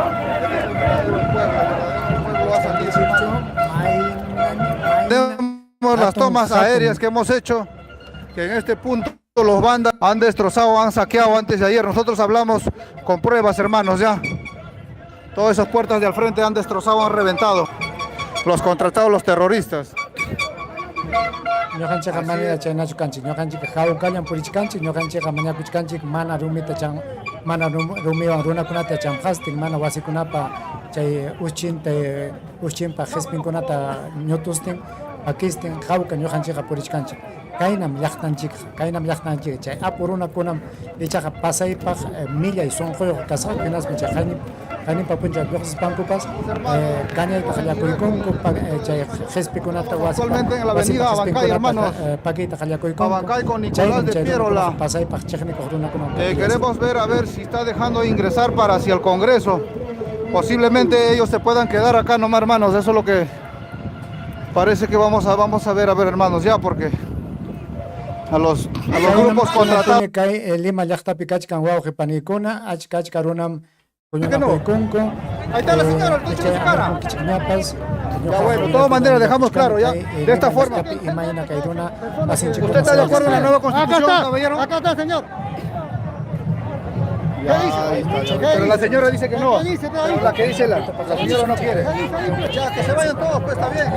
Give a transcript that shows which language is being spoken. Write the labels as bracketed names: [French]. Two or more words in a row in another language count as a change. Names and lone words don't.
[Spanish] Tenemos las tomas aéreas que hemos hecho, que en este punto los bandas han destrozado, han saqueado antes de ayer. Nosotros hablamos con pruebas, hermanos, ya. Todas esas puertas de al frente han destrozado, han reventado. Los contratados, los terroristas. [Quechua] Ñuqanchikqa manera chaynachu kanchik. Ñuqanchikqa hawkallan purichkanchik, ñuqanchikqa mañakuchkanchik mana rumita mana rumiwan runakunata chanqastin, mana wasikunapa chay uschinpa qhispinkunata ñutustin, pakistin, hawka ñuqanchikqa purichkanchik. Kaynam llaqtanchik chay apurunakunam ichaqa pasaypaq millay sunquyuq kasqa hinaspa chay qanipa puncha lluqsispankupas kañayta qallakuykunku chay qhispikunata [Spanish] actualmente en la avenida Abancay, hermanos, [Quechua] pakita qallakuykunku [Spanish] Abancay con Nicolás de Pierola. [Quechua] Pasaypaq chiqnikuq runakunan [Spanish] Queremos ver a ver si está dejando ingresar para hacia el Congreso. Posiblemente ellos se puedan quedar acá nomás, hermanos. Eso es lo que parece que vamos a ver, hermanos, ya, porque a los grupos contratados. [Quechua] Lima llaqtapi kachkan wawqi panikuna achka runam puñunakuykunku. [Spanish] Ahí está la señora, el coche de su cara. Ya, bueno, de todas maneras dejamos claro ya, de esta forma. ¿Usted está de acuerdo en la nueva constitución, caballero? Acá está, señor. Pero la señora dice que no. Pero la que dice la señora no quiere. Ya, que se vayan todos, pues está bien.